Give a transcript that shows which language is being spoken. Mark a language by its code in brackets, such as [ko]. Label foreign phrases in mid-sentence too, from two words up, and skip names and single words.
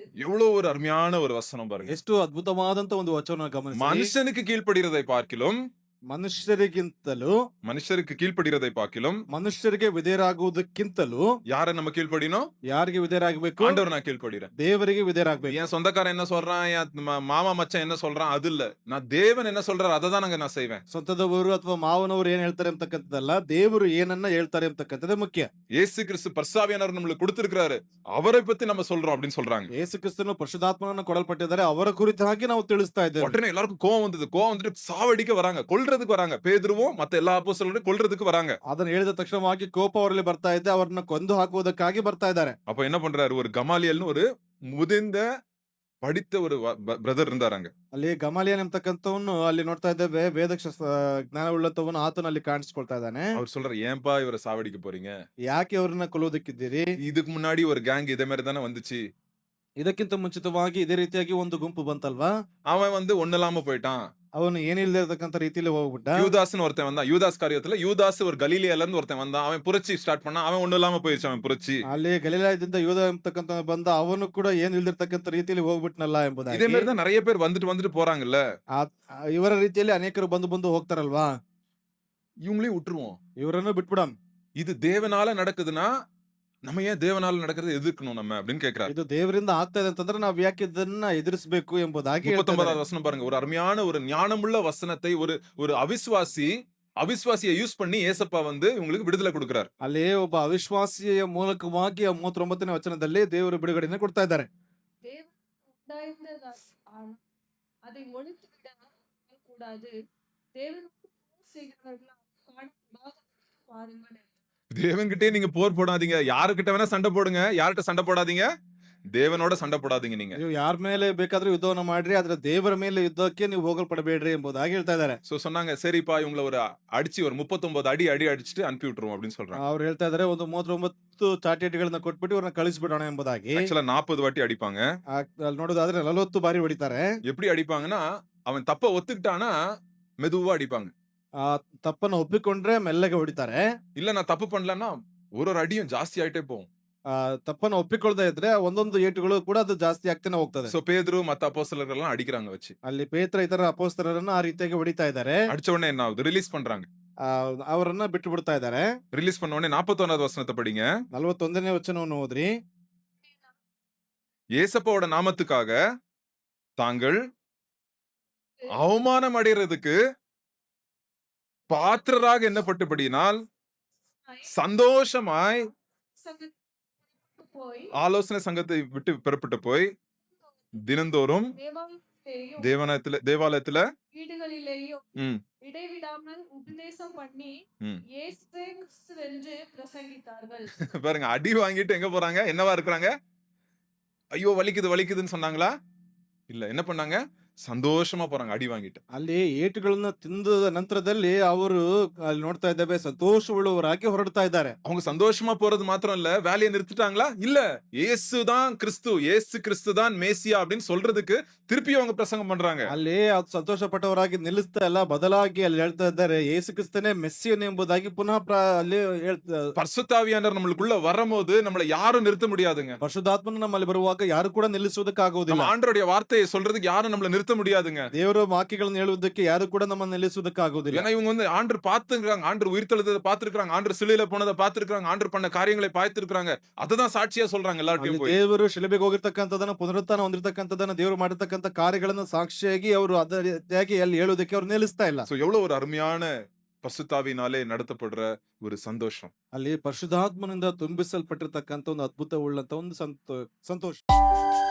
[ta] எவ்வளவு ஒரு அருமையான ஒரு வசனம் பாருங்க. [kn] ಎಷ್ಟು ಅದ್ಭುತವಾದಂತ ಒಂದು ವಚನ ಗಮನಿಸಿ. [ta] மனுஷனுக்கு கீழ்ப்படுகிறதை பார்க்கிலும், [kn] ಮನುಷ್ಯರಿಗಿಂತಲೂ, [ta] மனுஷருக்கு கீழ்ப்படுகிறதை பார்க்கிலும், [kn] ಮನುಷ್ಯರಿಗೆ ವಿಧೇಯರಾಗುವುದಕ್ಕಿಂತಲೂ [ta] யாரை நம்ம கீழ்ப்படினோம்? [kn] ಯಾರಿಗೆ ವಿಧೇಯರಾಗಬೇಕು? [ta] ஆண்டவர் நான் கீழ்ப்படுகிறேன். [kn] ದೇವರಿಗೆ ವಿಧೇಯರಾಗಬೇಕು. [ta] என் சொந்தக்காரன் என்ன சொல்றான், என் மாமா மச்சான் என்ன சொல்றான், அது இல்ல. நான் தேவன் என்ன சொல்றாரு அதை தான் நான் செய்வேன். [kn] ಸ್ವಂತದವರು ಅಥವಾ ಮಾವನವರು ಏನ್ ಹೇಳ್ತಾರೆ ಅಂತಕ್ಕಂಥದ್ದಲ್ಲ, ದೇವರು ಏನನ್ನ ಹೇಳ್ತಾರೆ ಅಂತಕ್ಕಂಥದ್ದೇ ಮುಖ್ಯ. [ta] இயேசு கிறிஸ்து பரிசுத்தாவியானவர் நம்மளுக்கு கொடுத்திருக்கிறாரு, அவரை பத்தி நம்ம சொல்றோம் அப்படின்னு சொல்றாங்க. [kn] ಯೇಸು ಕ್ರಿಸ್ತನು ಪರಿಶುದ್ಧಾತ್ಮನನ್ನು ಕೊಡಲ್ಪಟ್ಟಿದ್ದಾರೆ, ಅವರ ಕುರಿತಾಗಿ ನಾವು ತಿಳಿಸ್ತಾ ಇದ್ದೇವೆ. [ta] உடனே எல்லாருக்கும் கோவம் வந்தது. கோவம் வந்துட்டு சாவடிக்க வராங்க, கொல்றதுக்கு வராங்க. பேதுருவும் மத்த எல்லா அப்போஸ்தலரும் கொல்றதுக்கு வராங்க. [kn] ಅದನ್ನ ಹೇಳಿದ ತಕ್ಷಣವಾಗಿ ಕೋಪ ಅವರಲ್ಲಿ ಬರ್ತಾ ಇದೆ, ಅವರನ್ನ ಕೊಂದು ಹಾಕುವುದಕ್ಕಾಗಿ ಬರ್ತಾ ಇದ್ದಾರೆ. [ta] அப்ப என்ன பண்றாரு? ஒரு கமாலியல்னு ஒரு முதிர்ந்த படித்த ஒரு பிரதர் இருந்தாராங்க. [kn] ಅಲ್ಲಿ ಗಮಾಲಿಯನ್ ಎಂಬತಕ್ಕಂಥವನು ಅಲ್ಲಿ ನೋಡ್ತಾ ಇದ್ದೇವೆ, ಜ್ಞಾನವುಳ್ಳಂತವನು ಆತನ ಅಲ್ಲಿ ಕಾಣಿಸ್ಕೊಳ್ತಾ ಇದ್ದಾನೆ. [ta] அவர் சொல்றாரு, ஏன்பா இவரை சாவடிக்க போறீங்க? [kn] ಯಾಕೆ ಅವ್ರನ್ನ ಕೊಲ್ಲೋದಕ್ಕಿದ್ದೀರಿ? [ta] இதுக்கு முன்னாடி ஒரு கேங் இதே மாதிரி தானே வந்துச்சு. [kn] ಇದಕ್ಕಿಂತ ಮುಂಚಿತವಾಗಿ ಇದೇ ರೀತಿಯಾಗಿ ಒಂದು ಗುಂಪು ಬಂತಲ್ವಾ? [ta] அவன் ஒண்ணு இல்லாம போயிட்டான். [kn] ಅವನು ಏನಿಲ್ಲದೆ ಇರತಕ್ಕಂತ ರೀತಿಯಲ್ಲಿ ಹೋಗ್ಬಿಟ್ಟ. [ta] யூதாஸ்னு ஒருத்தன் வந்தான். யூதாஸ் காரியத்துல யூதாஸ் ஒரு கலீலியால இருந்து ஒருத்தன் வந்தான். அவன் புரட்சி ஸ்டார்ட் பண்ணான். அவன் ஒண்ணும் இல்லாம போயிருச்சு அவன் புரட்சி. [kn] ಅಲ್ಲಿ ಗಲಿಲಾಯದಿಂದ ಯೂದ ಎಂಬತಕ್ಕಂತ ಬಂದ, ಅವನು ಕೂಡ ಏನು ಇಲ್ದಿರ್ತಕ್ಕಂತ ರೀತಿಯಲ್ಲಿ ಹೋಗ್ಬಿಟ್ನಲ್ಲ [ta] இதே [kn] ಎಂಬುದಾಗಿ. [ta] மாதிரி தான் நிறைய பேர் வந்துட்டு போறாங்கல்ல. [kn] ಇವರ ರೀತಿಯಲ್ಲಿ ಅನೇಕರು ಬಂದು ಹೋಗ್ತಾರಲ್ವಾ, [ta] இவங்களையும் விட்டுருவோம். [kn] ಇವರನ್ನು ಬಿಟ್ಬಿಡಮ್. [ta] இது தேவனால நடக்குதுன்னா நம்ம ஏன் தேவனால நடக்கிறத எதிர்க்கணும் நம்ம அப்படின்னு கேக்குறாரு. [kn] ಇದು ದೇವರಿಂದ ಆಗ್ತಾ ಇದೆ ಅಂತಂದ್ರೆ ನಾವ್ ಯಾಕೆ ಇದನ್ನ ಎದುರಿಸಬೇಕು ಎಂಬುದಾಗಿ ಹೇಳ್ತಾ [ta] 39வது [kn] ಇದ್ದಾರೆ. [ta] வசனம் பாருங்க. ஒரு அருமையான ஒரு ஞானமுள்ள வசனத்தை ஒரு அவிசுவாசியை யூஸ் பண்ணி ஏசப்பா வந்து இவங்களுக்கு விடுதலை கொடுக்கிறார். [kn] ಅಲ್ಲಿ ಒಬ್ಬ ಅವಿಶ್ವಾಸಿಯ ಮೂಲಕವಾಗಿ ಆ 39ನೇ ವಚನದಲ್ಲಿ ದೇವರು ಬಿಡುಗಡೆಯನ್ನು ಕೊಡ್ತಾ ಇದ್ದಾರೆ. [ta] தேவன் உண்டாயிருந்ததா ஆனால் அதை ஒழித்து விட கூடாது. தேவனுக்கு போர் செய்கிறவர்களால் காணக்கூடாது பாருங்கள் என்றார். தேவன்கிட்டே நீங்க போர் போடாதீங்க. யாருக்கிட்ட வேணா சண்டை போடுங்க. யார்கிட்ட சண்டை போடாதீங்க? தேவனோட சண்டை போடாதீங்க நீங்க. [kn] ನೀವು ಯಾರ ಮೇಲೆ ಬೇಕಾದ್ರೂ ಯುದ್ಧವನ್ನ ಮಾಡ್ರಿ, ಆದ್ರೆ ದೇವರ ಮೇಲೆ ಯುದ್ಧಕ್ಕೆ ನೀವು ಹೋಗಲ್ಪಡಬೇಡ್ರಿ ಎಂಬುದಾಗಿ ಹೇಳ್ತಾ ಇದ್ದಾರೆ. [ta] சொன்னாங்க சரிப்பா இவங்கள ஒரு அடிச்சு ஒரு 39 அடி அடிச்சுட்டு அனுப்பி விட்டுருவோம் அப்படின்னு சொல்றாங்க. [kn] ಅವ್ರು ಹೇಳ್ತಾ ಇದ್ದಾರೆ ಒಂದು 39 ಚಾಟಿಗಳನ್ನ ಕೊಟ್ಬಿಟ್ಟು ಇವ್ರನ್ನ ಕಳಿಸ್ಬಿಡೋಣ ಎಂಬುದಾಗಿ. [ta] ஆக்சுவலா 40 வாட்டி அடிப்பாங்க. [kn] ಅಲ್ಲಿ ನೋಡೋದಾದ್ರೆ 40 ಬಾರಿ ಹೊಡಿತಾರೆ. [ta] எப்படி அடிப்பாங்கன்னா அவன் தப்ப ஒத்துக்கிட்டானா மெதுவா அடிப்பாங்க. [kn] ಆ ತಪ್ಪನ್ನ ಒಪ್ಪಿಕೊಂಡ್ರೆ ಮೆಲ್ಲಗೆ ಹೊಡಿತಾರೆ. [ta] இல்ல நான் தப்பு பண்ணலன்னா ஒரு அடியும் ಜಾಸ್ತಿ ஆயிட்டே போகும். [kn] ತಪ್ಪನ್ನ ಒಪ್ಪಿಕೊಳ್ಳದೆ ಇದ್ರೆ ಒಂದೊಂದು ಏಟುಗಳು ಕೂಡ ಅದು ಜಾಸ್ತಿ ಆಗ್ತಾನೆ ಹೋಗ್ತದೆ. [ta] சோ பேதுரு மத்த அப்போஸ்தலர்கள்லாம் அடிக்கிறாங்க வச்சு. [kn] ಅಲ್ಲಿ ಪೇತ್ರ ಇತರ ಅಪೊಸ್ತಲರನ್ನ ಆ ರೀತಿಯಾಗಿ ಹೊಡಿತಾ ಇದ್ದಾರೆ. [ta] அடிச்ச உடனே என்ன ஆகுது? ரிலீஸ் பண்றாங்க. [kn] ಅವರನ್ನ ಬಿಟ್ಟು ಬಿಡ್ತಾ ಇದ್ದಾರೆ. [ta] ரிலீஸ் பண்ண உடனே 41வது வசனத்தை படிங்க. [kn] 41ನೇ ವಚನವನ್ನು ಓದ್ರಿ. [ta] ஏசப்பாவோட நாமத்துக்காக தாங்கள் அவமானம் அடைகிறதுக்கு பாத்திரராக எண்ணப்பட்டபடியினால் சந்தோஷமாய் சங்கத்துக்கு போய் ஆலோசனை சங்கத்தை விட்டு பெறப்பட்டு போய் தினந்தோறும் தேவாலயத்துல வீடுகளிலேயும் ம், இடைவிடாமல் உபதேசம் பண்ணி ம். இயேசு கிறிஸ்து என்று பிரசங்கித்தார்கள். பாருங்க, அடி வாங்கிட்டு எங்க போறாங்க? என்னவா இருக்கிறாங்க? ஐயோ வலிக்குதுன்னு சொன்னாங்களா? இல்ல, என்ன பண்ணாங்க? ಸಂತೋಷமா போறாங்க அடி வாங்கிட்டு. [kn] ಅಲ್ಲಿ ಏಟುಗಳನ್ನ ತಿಂದ ನಂತರದಲ್ಲಿ ಅವರು ಅಲ್ಲಿ ನೋಡ್ತಾ ಇದ್ದೇವೆ ಸಂತೋಷವುಳ್ಳವರಾಗಿ ಹೊರಡ್ತಾ ಇದ್ದಾರೆ. [ta] அவங்க சந்தோஷமா போறது மாத்திரம் இல்ல, வேலையை நிறுத்திட்டாங்களா? இல்ல, இயேசுதான் கிறிஸ்து, இயேசு கிறிஸ்து தான் மேசியா அப்படின்னு சொல்றதுக்கு திருப்பி அவங்க பிரசங்கம் பண்றாங்க. [kn] ಅಲ್ಲಿ ಅದು ಸಂತೋಷ ಪಟ್ಟವರಾಗಿ ನಿಲ್ಲಿಸ್ತಾ ಇಲ್ಲ, ಬದಲಾಗಿ ಅಲ್ಲಿ ಹೇಳ್ತಾ ಇದ್ದಾರೆ ಯೇಸು ಕ್ರಿಸ್ತನೇ ಮೆಸ್ಸಿಯನ್ ಎಂಬುದಾಗಿ ಪುನಃ ಅಲ್ಲಿ ಹೇಳ್ತಾ. [ta] பரிசுத்தாவியானவர் நம்மளுக்குள்ள வரும்போது நம்மள யாரும் நிறுத்த முடியாதுங்க. [kn] ಪರಿಶುದ್ಧಾತ್ಮನು ನಮ್ಮಲ್ಲಿ ಬರುವಾಗ ಯಾರು ಕೂಡ ನಿಲ್ಲಿಸುವುದಕ್ಕಾಗುವುದಿಲ್ಲ. [ta] நம்ம ஆண்டவருடைய வார்த்தையை சொல்றதுக்கு யாரும் நம்மள நிறுத்த முடியாதுங்க. [kn] ದೇವರ ವಾಕ್ಯಗಳನ್ನು ಹೇಳುವುದಕ್ಕೆ ಯಾರು ಕೂಡ ನಮ್ಮನ್ನು ನಿಲ್ಲಿಸುವುದಕ್ಕಾಗುವುದಿಲ್ಲ. [ta] ஏன்னா இவங்க வந்து ஆண்டவர் பார்த்துக்கிறாங்க, ஆண்டவர் உயிர்த்தெழுந்ததை பார்த்திருக்காங்க, ஆண்டவர் சிலுவையில போனதை பார்த்திருக்காங்க, ஆண்டவர் பண்ண காரியங்களை பார்த்திருக்காங்க. அததான் சாட்சியா சொல்றாங்க எல்லார்ட்டையும் போய். [kn] ದೇವರು ಶಿಲುಬೆಗೆ ಹೋಗಿರ್ತಕ್ಕಂಥದನ್ನ, ಪುನರುತ್ಥಾನ ಹೊಂದಿರತಕ್ಕಂಥದನ್ನ, ದೇವರು ಮಾಡಿರ್ತಕ್ಕಂಥ ಕಾರ್ಯಗಳನ್ನ ಸಾಕ್ಷಿಯಾಗಿ ಅವರು ಅದೇ ರೀತಿಯಾಗಿ ಅಲ್ಲಿ ಹೇಳುವುದಕ್ಕೆ ಅವರು ನಿಲ್ಲಿಸ್ತಾ ಇಲ್ಲ. [ta] சோ எவ்வளவு ஒரு அருமையான பரிசுத்தாவினாலே நடத்தப்படுற ஒரு சந்தோஷம். [kn] ಅಲ್ಲಿ ಪರಿಶುದ್ಧಾತ್ಮನಿಂದ ತುಂಬಿಸಲ್ಪಟ್ಟಿರ್ತಕ್ಕಂಥ ಒಂದು ಅದ್ಭುತ ಉಳ್ಳಂತ ಒಂದು ಸಂತೋಷ.